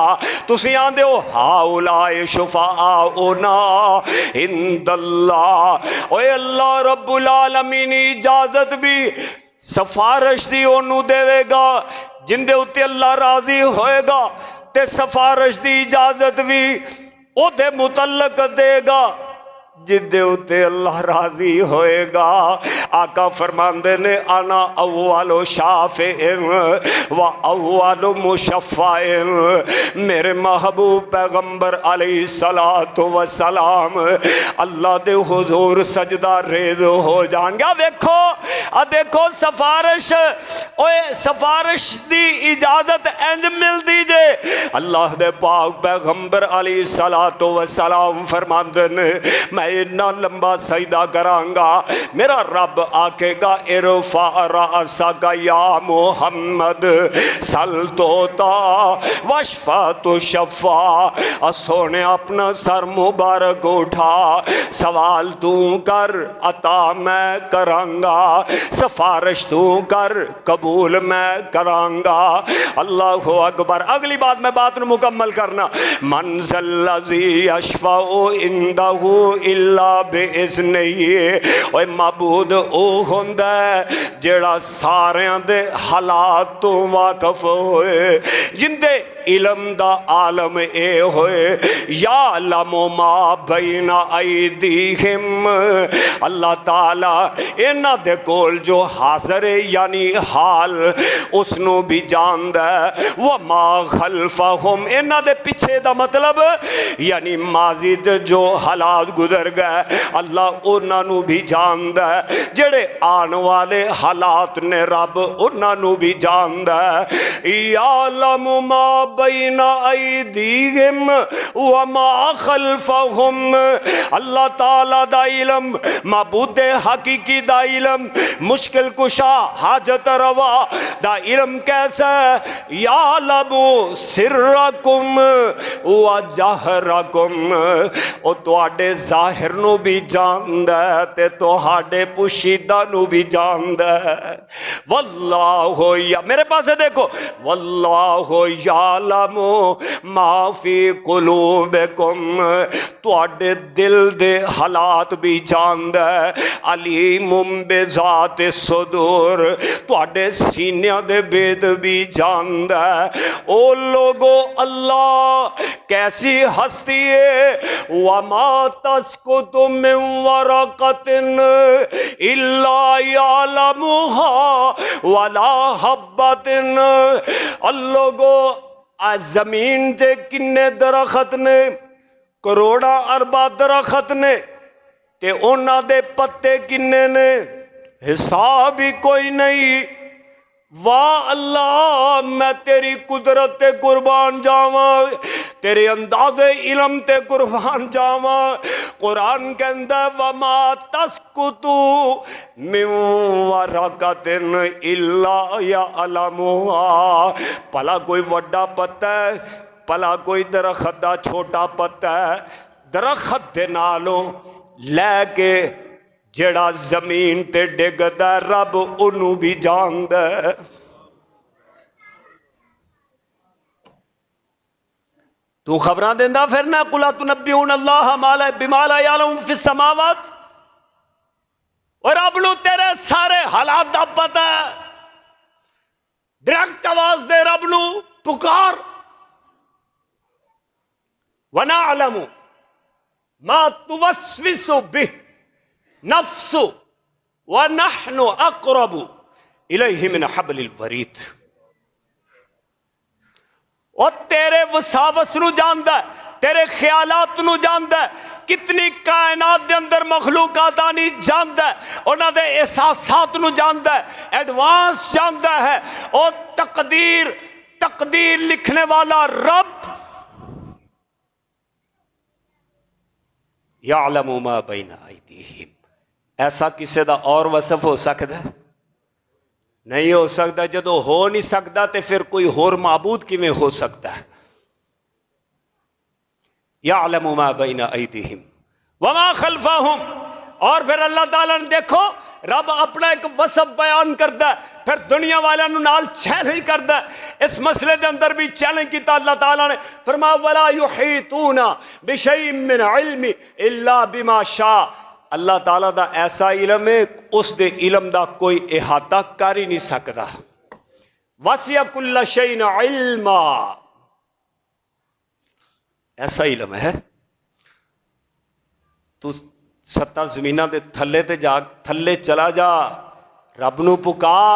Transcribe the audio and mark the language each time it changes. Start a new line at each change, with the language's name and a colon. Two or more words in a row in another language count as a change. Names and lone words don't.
Punjabi: تسی آندے ہو
Arabic: ہاؤلاء شفعاؤنا عند اللہ،
Punjabi: اوے اللہ رب العالمین اجازت بھی سفارش دی انہوں دے گا جن دے اتے اللہ راضی ہوئے گا، تے سفارش دی اجازت بھی او دے متعلق دے گا جن دے اتے اللہ راضی ہوئے گا۔ آقا فرماندے نے
Arabic: انا اول شافع و اول مشفع،
Punjabi: میرے محبوب پیغمبر علیہ السلام اللہ دے حضور سجدہ ریز ہو جان گیا۔ دیکھو سفارش، اوے سفارش دی اجازت انج مل دیجے، اللہ دے پاک پیغمبر علیہ السلام فرماندے نے میں اتنا لمبا سجدہ کرانگا، میرا رب آکے گا
Arabic: ارفع رأسک یا محمد سل توتا وشفع تشفع،
Punjabi: سونے اپنا سر مبارک اٹھا، سوال تو کر عطا میں کرانگا، سفارش تو کر قبول میں کرانگا۔
Arabic: اللہ اکبر۔
Punjabi: اگلی بات میں بات نو مکمل کرنا،
Arabic: من ذا الذی یشفع عنده إلا بإذنه.
Punjabi: اوئے معبود او ہندا ہے جیہڑا ساریاں دے حالات تو واقف ہوئے، جیندے علم دا عالم اے ہوئے.
Arabic: يعلم ما بين أيديهم,
Punjabi: اللہ تعالیٰ انہاں دے کول جو حاضر ہے یعنی حال اسنوں بھی جاندا ہے.
Arabic: وما خلفهم,
Punjabi: انہاں دے پچھے دا مطلب یعنی ماضی دے جو حالات گزر گئے اللہ انہاں نوں بھی جاندا ہے. جیہڑے آنے والے حالات نے رب انہاں نوں بھی جاندا ہے.
Arabic: يعلم ما بين أيديهم وما خلفهم,
Punjabi: اللہ تعالیٰ دا علم، معبود حقیقی دا علم، مشکل کشا حاجت روا دا علم کیسا ہے.
Arabic: يعلم سركم وجهركم,
Punjabi: او تہاڈے ظاہر نوں بھی جاندا ہے تے تہاڈے پوشیدہ نوں بھی جاندا ہے.
Arabic: والله,
Punjabi: یا میرے پاس دیکھو,
Arabic: والله يعلم ما في قلوبكم,
Punjabi: تہاڈے دل دے حالات بھی جاندا ہے.
Arabic: عليم بذات الصدور,
Punjabi: تہاڈے سینیاں دے بھید بھی جاندا ہے. او لوگو اللہ کیسی ہستی ہے.
Arabic: وما تسقط من ورقة إلا يعلمها ولا حبة,
Punjabi: لوگو زمین تے کنّے درخت نے، کروڑاں اربا درخت نے تے انہاں دے پتے کنّے نے، حساب ہی کوئی نہیں. واہ اللہ، میں تیری قدرت تے قربان جاواں، تیرے اندازے علم تے قربان جاواں. قرآن کہندا
Arabic: وما تسقط من ورقة إلا يعلمها,
Punjabi: بھلا کوئی وڈا پتا ہے، بھلا کوئی درخت دا چھوٹا پتا ہے، درخت دے نالوں لے کے جیہڑا زمین تے ڈگدا رب اونوں بھی جاندا ہے. تو خبراں دیندا پھرنا,
Arabic: قل أتنبئون الله ما لا بما لا يعلم في السماوات,
Punjabi: اور رب نوں تیرے سارے حالات دا پتا ہے. ڈائریکٹ آواز دے رب نوں، پکار.
Arabic: ونعلم ما توسوس به نفسه ونحن أقرب إليه من حبل الوريد,
Punjabi: اور تیرے وساوس نوں جاندا ہے، تیرے خیالات نوں جاندا ہے، کتنی کائنات دے اندر مخلوقات آنی جاندا ہے، انہاں دے احساسات نوں جاندا ہے، ایڈوانس جاندا ہے. اور تقدیر لکھنے والا رب
Arabic: يعلم ما بين أيديهم,
Punjabi: ایسا کسی دا اور وصف ہو سکدا ہے? نہیں ہو سکدا. جدوں ہو نہیں سکدا تو فیر کوئی ہور معبود کیویں ہو سکدا ہے.
Arabic: يعلم ما بين أيديهم وما خلفهم,
Punjabi: اور فیر اللہ تعالیٰ نے دیکھو رب اپنا اک وصف بیان کردا ہے، فیر دنیا والیاں نوں نال چیلنج کردا ہے. اس مسئلے دے اندر بھی چیلنج کیتا اللہ تعالیٰ نے، فرمایا
Arabic: ولا يحيطون بشيء من علمه إلا بما شاء,
Punjabi: اللہ تعالیٰ دا ایسا علم ہے اس دے علم دا کوئی احاطہ کر ہی نہیں سکدا.
Arabic: وسع كل شيء علما,
Punjabi: ایسا علم ہے. تو ستاں زمیناں دے تھلے تے جا، تھلے چلا جا، رب نوں پکار.